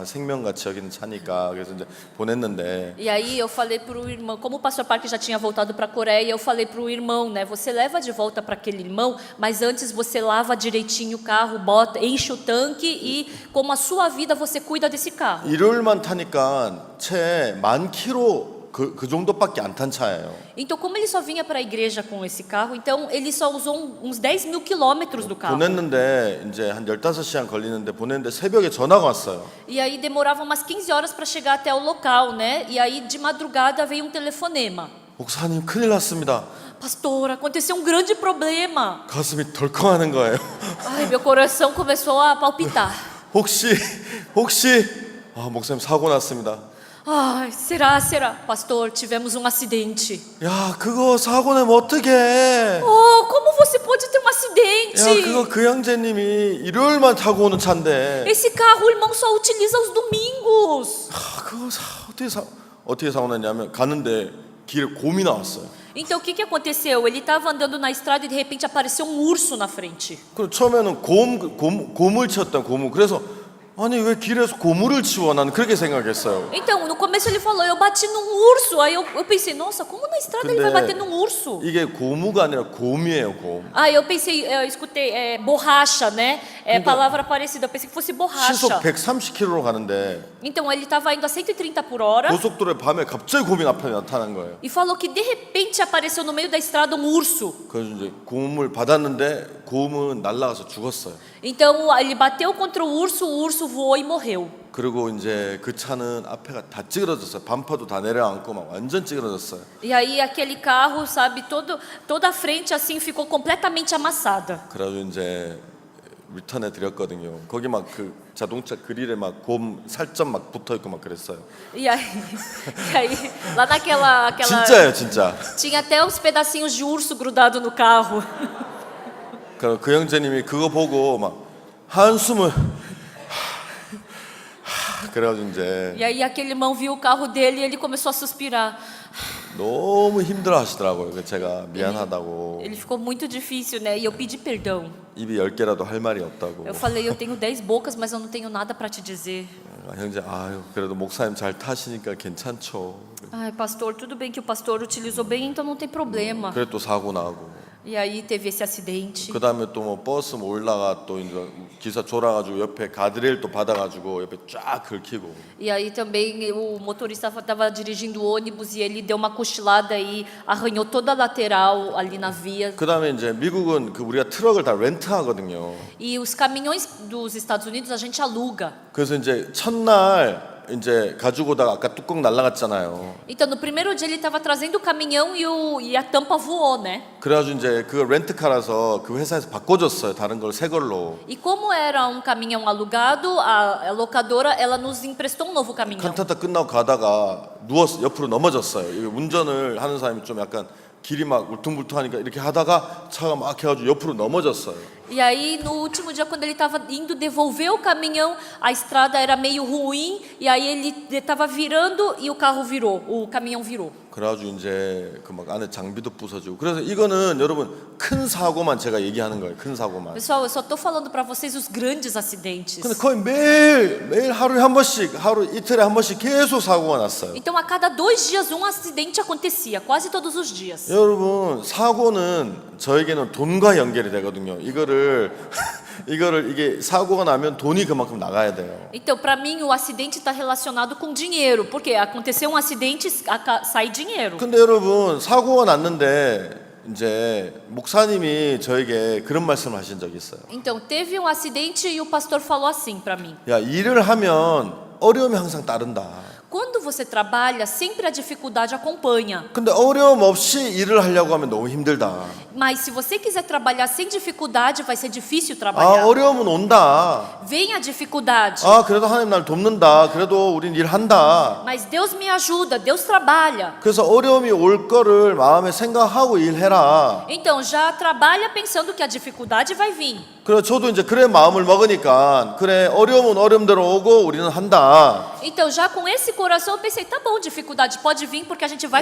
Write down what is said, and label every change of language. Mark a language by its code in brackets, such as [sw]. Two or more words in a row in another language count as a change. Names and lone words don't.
[ko] 생명같이 여기는 차니까. 그래서 이제 보냈는데 [pt] E aí eu falei pro irmão, como o pastor Park já tinha voltado para a Coreia, eu falei pro irmão, né, você leva de volta para aquele irmão, mas antes você lava direitinho o carro, bota, enche o tanque e como a sua vida você cuida desse carro. [ko] 일요일만 타니까 채 10,000km 그 정도밖에 안 탄 차예요. [pt] Então, como ele só vinha para a igreja com esse carro, então ele só usou uns 10.000 quilômetros do carro. [ko] 보냈는데 이제 한 15시간 걸리는데 보냈는데 새벽에 전화가 왔어요. [pt] E aí demorava umas 15 horas para chegar até o local, né? E aí de madrugada veio um telefonema. [ko] 목사님 큰일 났습니다. [pt] Pastor, aconteceu um grande problema. [ko] 가슴이 덜컹하는 거예요. [pt] Ai, meu coração começou a palpitar. [ko] 혹시 목사님 사고 났습니다. [pt] Ai, será? Pastor, tivemos um acidente. [ko] 야, 그거 사고 내면 어떡해? [pt] Oh, como você pode ter um [ko] 야, [pt] acidente? [ko] 그거 그 형제님이 일요일만 타고 오는 차인데. [pt] Esse carro o irmão só utiliza aos domingos. [ko] 그거 어떻게 사고 났냐면 가는데 길에 곰이 나왔어요. [pt] Então, o que aconteceu? Ele estava andando na estrada e de repente apareceu um urso na frente. [ko] 그 처음에는 곰을 치웠던 곰을. 그래서 아니 왜 길에서 고물을 치워? 나는 그렇게 생각했어요. [pt] Então, no começo ele falou, eu bati num urso. Aí eu pensei, nossa, como na estrada ele vai bater num urso? [ko] 이게 고무가 아니라 곰이에요, 곰. [pt] Aí eu pensei, eu escutei borracha, né? Palavra parecida, eu pensei que fosse borracha. [ko] 시속 130km로 가는데 [pt] Então ele estava indo a 130 por hora [ko] 고속도로에 밤에 갑자기 곰이 앞에 나타난 거예요. [pt] e falou que de repente apareceu no meio da estrada um urso. [ko] 그래서 이제 곰을 받았는데 곰은 날아가서 죽었어요. [pt] Então ele bateu contra o urso voou e morreu. [ko] 그리고 이제 그 차는 앞에가 다 찌그러졌어요. 반파도 다 내려앉고 막 완전 찌그러졌어요. [pt] E aí aquele carro, sabe, toda a frente assim ficou completamente amassada. [ko] 그래가지고 이제 리턴해 드렸거든요. 거기 막 그 자동차 그릴에 막 곰 살점 막 붙어 있고 막 그랬어요. [pt] E aí lá naquela [ko] 진짜예요, 진짜. [pt] tinha até uns pedacinhos de urso grudado no carro. [ko] 그 형제님이 그거 보고 막 한숨을 그래가지고 이제 [pt] E aí aquele irmão viu o carro dele e ele começou a suspirar. [ko] 너무 힘들어하시더라고요. 그래서 제가 미안하다고. [pt] Ele ficou muito difícil, né? E eu pedi perdão. [ko] 입이 10개라도 할 말이 없다고. [pt] Eu falei, eu tenho 10 bocas, mas eu não tenho nada para te dizer. [ko] 형제, 아유 그래도 목사님 잘 타시니까 괜찮죠. [pt] Ai, pastor, tudo bem que o pastor utilizou bem, então não tem problema. [ko] 그래 또 사고 나고. [pt] E aí teve esse acidente. [ko] 그 다음에 또 뭐 버스 뭐 올라가 또 이제 기사 졸아가지고 옆에 가드레일 또 받아가지고 옆에 쫙 긁히고. [pt] E aí também o motorista estava dirigindo o ônibus e ele deu uma cochilada e arranhou toda a lateral ali na via. [ko] 그 다음에 이제 미국은 그 우리가 트럭을 다 렌트하거든요. [pt] E os caminhões dos Estados Unidos a gente aluga. [ko] 그래서 이제 첫날 이제 가지고 오다가 아까 뚜껑 날라갔잖아요. [pt] Então no primeiro dia ele estava trazendo o caminhão e a tampa voou, né? [ko] 그래가지고 이제 그 렌트카라서 그 회사에서 바꿔줬어요. 다른 걸 새 걸로. [pt] E como era um caminhão alugado, a locadora ela nos emprestou um novo caminhão. [ko] 칸타타 끝나고 가다가 누워서 옆으로 넘어졌어요. 이게 운전을 하는 사람이 좀 약간 길이 막 울퉁불퉁하니까 이렇게 하다가 차가 막 해가지고 옆으로 넘어졌어요. [pt] E aí no último dia quando ele estava indo devolver o caminhão, a estrada era meio ruim e aí ele estava virando e o carro virou, o caminhão virou. [ko] 그래가지고 이제 그 막 안에 장비도 부서지고. 그래서 이거는 여러분 큰 사고만 제가 얘기하는 거예요. 큰 사고만. [pt] Pessoal, eu só tô falando para vocês os grandes acidentes. [ko] 근데 거의 매일 하루에 한 번씩, 하루 이틀에 한 번씩 계속 사고가 났어요. [pt] Então a cada 2 dias um acidente acontecia, quase todos os dias. [ko] 여러분 사고는 저에게는 돈과 연결이 되거든요. 이게 사고가 나면 돈이 그만큼 나가야 돼요. [pt] Então, para mim, o acidente está relacionado com dinheiro, porque aconteceu um acidente, sai dinheiro. [ko] 근데 여러분 사고가 났는데 이제 목사님이 저에게 그런 말씀을 하신 적이 있어요. [pt] Então, teve um acidente e o pastor falou assim para mim: [ko] 야, 일을 하면 어려움이 항상 따른다. [pt] quando você trabalha, sempre a dificuldade acompanha. [ko] 근데 어려움 없이 일을 하려고 하면 너무 힘들다. [pt] Mas se você quiser trabalhar sem dificuldade, vai ser difícil trabalhar. [ko] 어려움은 온다. [pt] Vem a dificuldade. [ko] 그래도 하나님 날 돕는다. 그래도 우린 일한다. [pt] Mas Deus me ajuda, Deus trabalha. [ko] 그래서 어려움이 올 거를 마음에 생각하고 일해라. [pt] Então já trabalha pensando que a dificuldade vai vir. [ko] 그래 저도 이제 그래 마음을 먹으니까 그래 어려움은 어려움대로 오고 우리는 한다. [pt] Então já com esse coração eu pensei, tá bom, dificuldade pode vir porque a gente vai